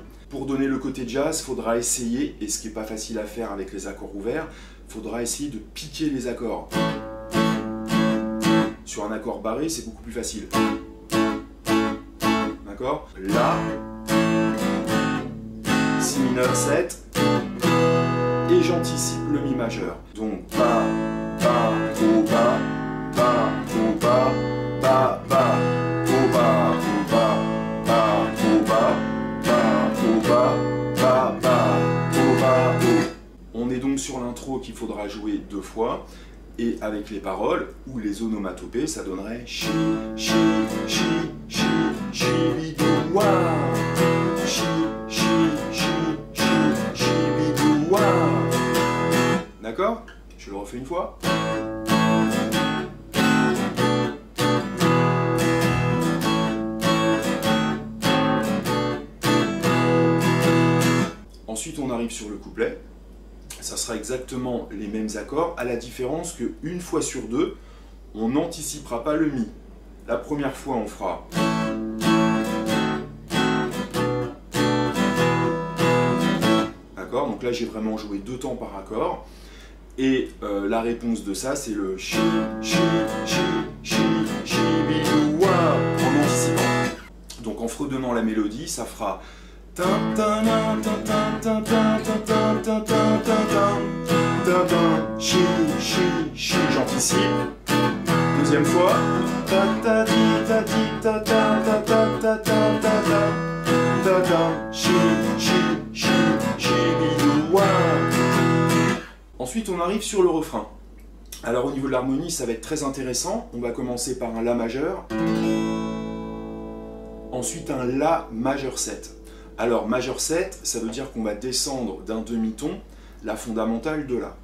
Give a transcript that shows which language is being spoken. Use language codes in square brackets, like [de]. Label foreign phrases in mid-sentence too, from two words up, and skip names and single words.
[fr] Pour donner le côté jazz, il faudra essayer, et ce qui n'est pas facile à faire avec les accords ouverts, il faudra essayer de piquer les accords. Sur un accord barré, c'est beaucoup plus facile. D'accord? La, Si mineur 7, et j'anticipe le Mi majeur. Donc Ba, Ba, Au Ba, Ba, Au Ba, Ba, Ba, Au Ba, Au Ba, Ba, Au Ba, Ba, Au Ba, Ba, Ba, Au Ba, Au. On est donc sur l'intro qu'il faudra jouer 2 fois. Et avec les paroles ou les onomatopées, ça donnerait chi, chi, chi, chi, chi, bidou, wa. Chi, chi, chi, chi, chi, bidou, wa. D'accord? Je le refais une fois. Ensuite, on arrive sur le couplet. Ça sera exactement les mêmes accords, à la différence que une fois sur 2, on n'anticipera pas le Mi. La première fois, on fera. D'accord? Donc là, j'ai vraiment joué 2 temps par accord. Et la réponse de ça, c'est le chi, chi, chi, chi, chi, bidou, wa, en anticipant. Donc en fredonnant la mélodie, ça fera. Chi, chi, chi, j'anticipe. Deuxième fois. Chi, chi, chi, chi, bidou, wa. Ensuite, on arrive sur le refrain. Alors au niveau de l'harmonie, ça va être très intéressant. On va commencer par un La majeur. Ensuite, un La majeur 7. Alors, majeur 7, ça veut dire qu'on va descendre d'un demi-ton la fondamentale de La.